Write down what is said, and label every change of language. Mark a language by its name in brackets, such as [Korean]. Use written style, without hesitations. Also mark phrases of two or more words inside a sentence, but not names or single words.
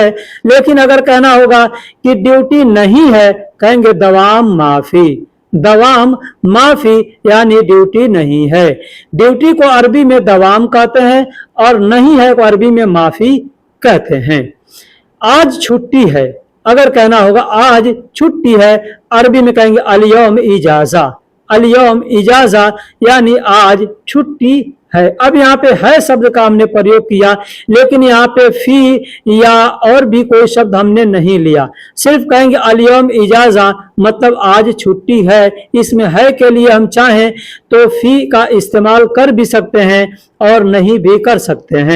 [Hindi] लेकिन अगर कहना होगा कि ड्यूटी नहीं है कहेंगे [Arabic] دوام مافي, دوام مافي [Hindi] यानी ड्यूटी नहीं है। ड्यूटी को अरबी में दवाम कहते हैं और नहीं है को अरबी में माफी कहते हैं। आज छुट्टी है, अगर कहना होगा आज छुट्टी है, अरबी में कहेंगे [Arabic] اليوم إجازة, اليوم إجازة [Hindi] यानी आज छुट्टी है। अब यहाँ पे है शब्द का हमने प्रयोग किया, लेकिन यहाँ पे फी या और भी कोई शब्द हमने नहीं लिया, सिर्फ कहेंगे [Arabic] اليوم إجازة [Hindi] मतलब आज छुट्टी है। इसमें है के लिए हम चाहें तो फी का इस्तेमाल कर भी सकते हैं और नहीं भी कर सकते हैं।